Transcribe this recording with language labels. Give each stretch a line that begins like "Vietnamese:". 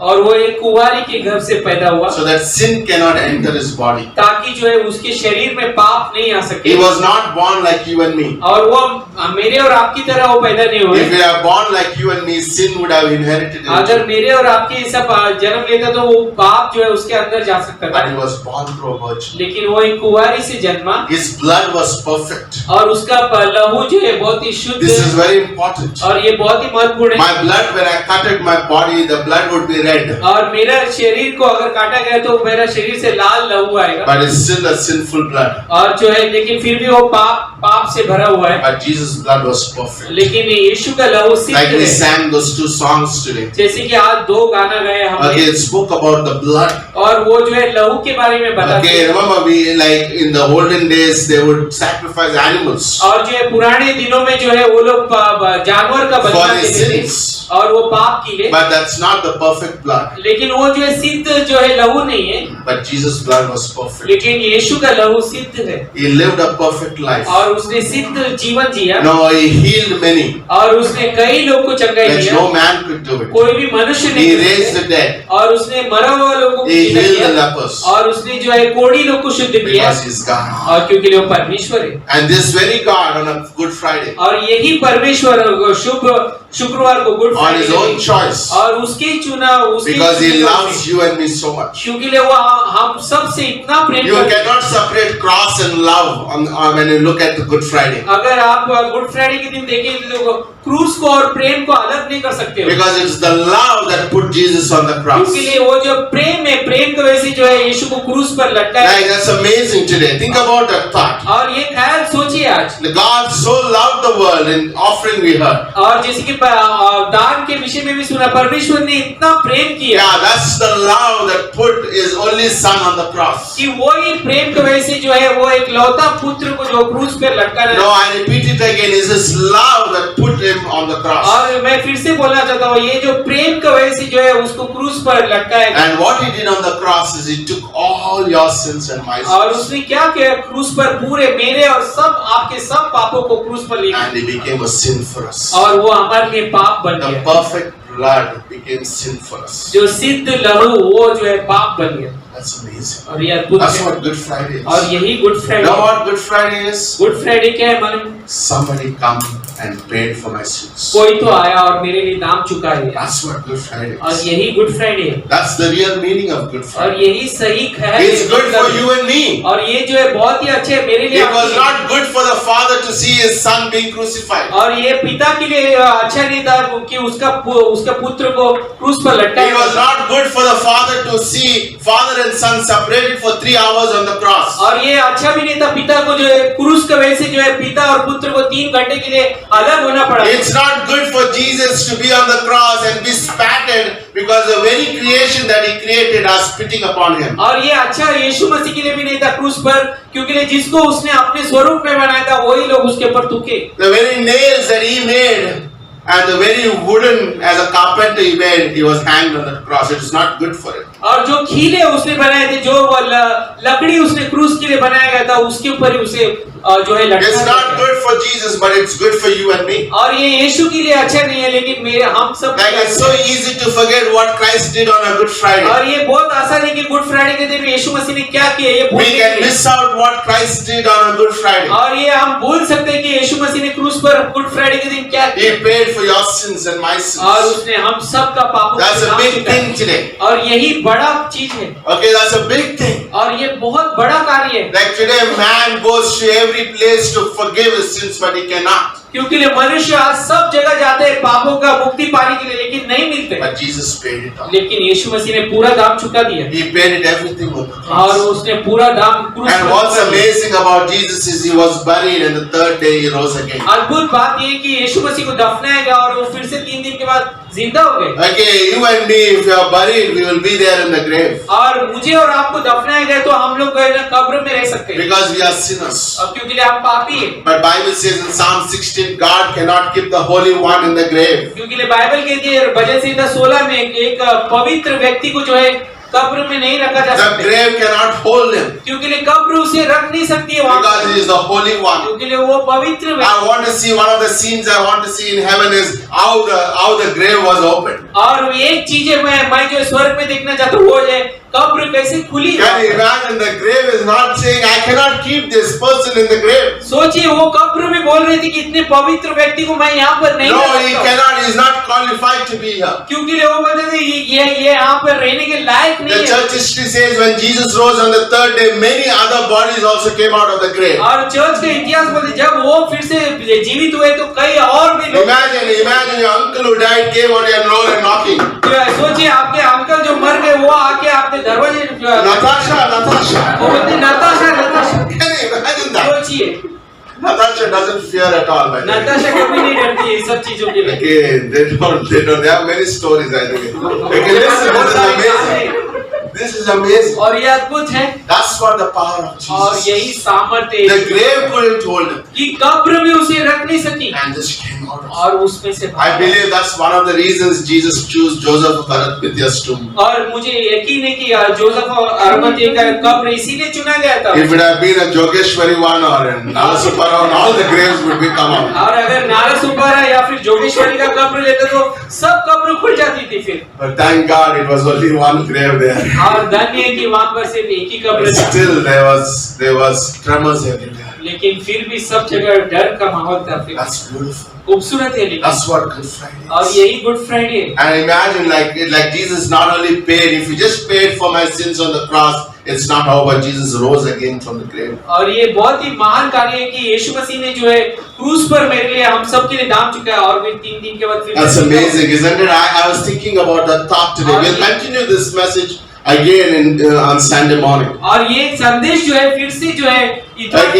Hindi: और वो एक कुंवारी के घर से पैदा हुआ,
English: so that sin cannot enter his body.
Hindi: ताकि जो है उसके शरीर में पाप नहीं आ सके।
English: He was not born like you and me.
Hindi: और वो मेरे और आपकी तरह वो पैदा नहीं हुए।
English: If we are born like you and me, sin would have inherited
Hindi: अगर
English: him.
Hindi: मेरे और आपके ऐसा जन्म लेता तो वो पाप जो है उसके अंदर जा सकता
English: But he
Hindi: था,
English: was born through a virgin.
Hindi: लेकिन वो एक कुंवारी से जन्मा,
English: His blood was perfect.
Hindi: और उसका लहू जो है बहुत ही शुद्ध
English: This is
Hindi: है,
English: very important.
Hindi: और ये बहुत ही महत्वपूर्ण है।
English: My blood, when I cutted my body, the blood would be red.
Hindi: और मेरा शरीर को अगर काटा गया तो मेरा शरीर से लाल लहू आएगा,
English: But it's still a sinful blood.
Hindi: और जो है लेकिन फिर भी वो पाप से भरा हुआ है।
English: But Jesus' blood was perfect.
Hindi: लेकिन यीशु का लहू सिद्ध
English: Like we
Hindi: है।
English: sang those two songs today.
Hindi: जैसे कि आज 2 गाना गए हमने,
English: Okay, it spoke about the blood.
Hindi: और वो जो है लहू के बारे में बताते
English: Okay,
Hindi: हैं।
English: remember we like in the olden days they would sacrifice animals
Hindi: और जो है पुराने दिनों में जो है वो लोग जानवर का
English: for
Hindi: बलिदान
English: their
Hindi: देते थे,
English: sins.
Hindi: और वो पाप के लिए,
English: But that's not the perfect blood.
Hindi: लेकिन वो जो है सिद्ध जो है लहू नहीं है,
English: But Jesus' blood was perfect.
Hindi: लेकिन यीशु का लहू सिद्ध है,
English: He lived a perfect life.
Hindi: और उसने सिद्ध जीवन जिया,
English: No, he healed many,
Hindi: और उसने कई लोग को चंगाई
English: which
Hindi: दिया,
English: no man could do it.
Hindi: कोई भी मनुष्य
English: He
Hindi: नहीं कर
English: raised
Hindi: सकते।
English: the dead.
Hindi: और उसने मरा हुआ लोगों को
English: He
Hindi: जिंदा
English: healed the
Hindi: किया,
English: lepers.
Hindi: और उसने जो है कोढ़ी लोग को शुद्ध किया,
English: Because he's God.
Hindi: और क्योंकि वो परमेश्वर है।
English: And this very God on a Good Friday,
Hindi: और यही परमेश्वर शुक्रवार को good
English: on his own choice,
Hindi: और उसके चुना उसके
English: because he
Hindi: चुनाव
English: loves
Hindi: से,
English: you and me so much.
Hindi: क्योंकि वो हम सब से इतना प्रेम
English: You
Hindi: करते हैं।
English: cannot separate cross and love when you look at the Good Friday.
Hindi: अगर आप गुड फ्राइडे के दिन देखें तो क्रूस को और प्रेम को अलग नहीं कर सकते हो,
English: Because it's the love that put Jesus on the cross.
Hindi: क्योंकि लिए वो जो प्रेम है, प्रेम की वजह से जो है यीशु को क्रूस पर लटकाया।
English: Like, that's amazing today. Think about that thought.
Hindi: और ये ख्याल सोचिए आज,
English: God so loved the world in offering we heard.
Hindi: और जैसे कि दान के विषय में भी सुना, परमेश्वर ने इतना प्रेम किया
English: Yeah, that's the love that put his only son on the cross.
Hindi: कि वही प्रेम की वजह से जो है वो एक लौता पुत्र को जो क्रूस पे लटका
English: No, I repeat it again. It's his love that put him on the cross.
Hindi: और मैं फिर से बोलना चाहता हूँ, ये जो प्रेम की वजह से जो है उसको क्रूस पर लटकाया गया।
English: And what he did on the cross is he took all your sins and my
Hindi: और
English: sins.
Hindi: उसने क्या किया, क्रूस पर पूरे मेरे और सब आपके सब पापों को क्रूस पर ले गया
English: And he became a sin for us.
Hindi: और वो हमारे लिए पाप बन
English: The
Hindi: गया।
English: perfect blood became sin for us.
Hindi: जो सिद्ध लहू वो जो है पाप बन गया
English: That's amazing.
Hindi: और ये अद्भुत
English: That's
Hindi: है।
English: what Good Friday
Hindi: और
English: is.
Hindi: यही good
English: You know
Hindi: Friday.
English: what Good Friday is?
Hindi: Good Friday क्या है मालूम?
English: Somebody come and paid for my sins.
Hindi: कोई तो आया और मेरे लिए दाम चुका है
English: That's what Good Friday
Hindi: और
English: is.
Hindi: यही गुड फ्राइडे है
English: That's the real meaning of Good
Hindi: और
English: Friday.
Hindi: यही सही है।
English: It's good for you and me.
Hindi: और ये जो है बहुत ही अच्छे है मेरे लिए।
English: It was not good for the father to see his son being crucified.
Hindi: और ये पिता के लिए अच्छा नहीं था कि उसका पुत्र को क्रूस पर
English: It
Hindi: लटकाया।
English: was not good for the father to see father and son separated for 3 hours on the cross.
Hindi: और ये अच्छा भी नहीं था पिता को जो है क्रूस की वजह से जो है पिता और पुत्र को 3 घंटे के लिए अलग होना पड़ा।
English: It's not good for Jesus to be on the cross and be spatted because the very creation that he created are spitting upon him.
Hindi: और ये अच्छा यीशु मसीह के लिए भी नहीं था क्रूस पर, क्योंकि जिसको उसने अपने स्वरूप में बनाया था वही लोग उसके ऊपर थूके।
English: The very nails that he made and the very wooden as a carpenter he made, he was hanged on the cross. It is not good for him.
Hindi: और जो खीले उसने बनाए थे, जो वो लकड़ी उसने क्रूस के लिए बनाया गया था, उसके ऊपर ही उसे जो है
English: It's
Hindi: लटकाया
English: not
Hindi: गया।
English: good for Jesus, but it's good for you and me.
Hindi: और ये यीशु के लिए अच्छा नहीं है, लेकिन मेरे हम सब
English: Like it's so easy to forget what Christ did on a Good Friday.
Hindi: और ये बहुत आसान है कि गुड फ्राइडे के दिन यीशु मसीह ने क्या किया ये भूल
English: We can
Hindi: गए।
English: miss out what Christ did on a Good Friday.
Hindi: और ये हम भूल सकते हैं कि यीशु मसीह ने क्रूस पर गुड फ्राइडे के दिन क्या
English: He
Hindi: किया
English: paid for your sins and my
Hindi: और
English: sins.
Hindi: उसने हम सब का पापों
English: That's
Hindi: को
English: a
Hindi: नाम
English: big
Hindi: चुकाया।
English: thing today.
Hindi: और यही बड़ा चीज है
English: Okay, that's a big thing.
Hindi: और ये बहुत बड़ा कार्य है,
English: Like today, man goes to every place to forgive his sins, but he cannot.
Hindi: क्योंकि मनुष्य आज सब जगह जाते हैं पापों का मुक्ति पाने के लिए, लेकिन नहीं मिलते।
English: But Jesus paid it all.
Hindi: लेकिन यीशु मसीह ने पूरा दाम चुका दिया
English: He paid it everything on the
Hindi: और
English: cross.
Hindi: उसने पूरा दाम क्रूस
English: And
Hindi: पर
English: what's
Hindi: चुका दिया।
English: amazing about Jesus is he was buried and the third day he rose again.
Hindi: अद्भुत बात ये है कि यीशु मसीह को दफनाया गया और वो फिर से 3 दिन के बाद जिंदा हो गए।
English: Okay, you and me, if you are buried, we will be there in the grave.
Hindi: और मुझे और आपको दफनाया गया तो हम लोग कब्र में रह सकते हैं,
English: Because we are sinners.
Hindi: और क्योंकि हम पापी हैं।
English: But Bible says in Psalm 16, God cannot keep the Holy One in the grave.
Hindi: क्योंकि बाइबल कहती है भजन संहिता 16 में एक पवित्र व्यक्ति को जो है कब्र में नहीं रखा जा
English: The
Hindi: सकता,
English: grave cannot hold him
Hindi: क्योंकि कब्र उसे रख नहीं सकती है वहाँ
English: because
Hindi: पर,
English: he is the Holy One.
Hindi: क्योंकि वो पवित्र
English: I
Hindi: व्यक्ति।
English: want to see one of the scenes I want to see in heaven is how the grave was opened.
Hindi: और एक चीज है मैं जो स्वर्ग में देखना चाहता हूँ वो है कब्र कैसे खुली।
English: Can you imagine the grave is not saying I cannot keep this person in the grave.
Hindi: सोचिए वो कब्र में बोल रही थी कि इतने पवित्र व्यक्ति को मैं यहाँ पर नहीं
English: No,
Hindi: रख
English: he
Hindi: सकता,
English: cannot. He is not qualified to be here.
Hindi: क्योंकि वो कहते थे ये यहाँ पर रहने के लायक
English: The
Hindi: नहीं है।
English: church history says when Jesus rose on the third day, many other bodies also came out of the grave.
Hindi: और चर्च का इतिहास बोलते जब वो फिर से जीवित हुए तो कई और भी लोग।
English: Imagine your uncle who died came on your door and knocking.
Hindi: सोचिए आपके अंकल जो मर गए वो आके आपके दरवाजे
English: Natasha.
Hindi: वो बोलते Natasha.
English: Can you imagine that?
Hindi: सोचिए
English: Natasha doesn't fear at all. By the way.
Hindi: Natasha कभी नहीं डरती है सब चीजों के लिए।
English: Okay, they have many stories, I think. Okay, listen, this is amazing. This is amazing.
Hindi: और ये अद्भुत है
English: That's what the power of
Hindi: और
English: Jesus
Hindi: यही
English: is.
Hindi: सामर्थ्य
English: The
Hindi: है
English: grave couldn't hold him.
Hindi: कि कब्र में उसे रख नहीं सकी
English: And this came out.
Hindi: और उसमें से
English: I believe that's one of the reasons Jesus chose Joseph of Arimathea's tomb.
Hindi: और मुझे यकीन है कि जोसेफ और अरिमथ्या का कब्र इसीलिए चुना गया था।
English: If it had been a Jogeshwari one or a Nalasupara one, all the graves would be come out.
Hindi: और अगर नारसुपारा या फिर जोगेश्वरी का कब्र लेते तो सब कब्र खुल जाती थी फिर।
English: But thank God it was only one grave there.
Hindi: और धन्य है कि वहाँ पर सिर्फ एक ही कब्र
English: But
Hindi: था,
English: still there was tremors everywhere.
Hindi: लेकिन फिर भी सब जगह डर का माहौल था। फिर
English: That's beautiful.
Hindi: खूबसूरत है लेकिन,
English: That's what Good Friday
Hindi: और
English: is.
Hindi: यही गुड फ्राइडे है।
English: And imagine like Jesus not only paid, if he just paid for my sins on the cross, it's not how, but Jesus rose again from the grave.
Hindi: और ये बहुत ही महान कार्य है कि यीशु मसीह ने जो है क्रूस पर मेरे लिए हम सब के लिए दाम चुका है और फिर 3 दिन के बाद फिर
English: That's amazing, isn't it? I was thinking about that thought today. We'll continue this message again on Sunday morning.
Hindi: और ये संदेश जो है फिर से जो है इतवार के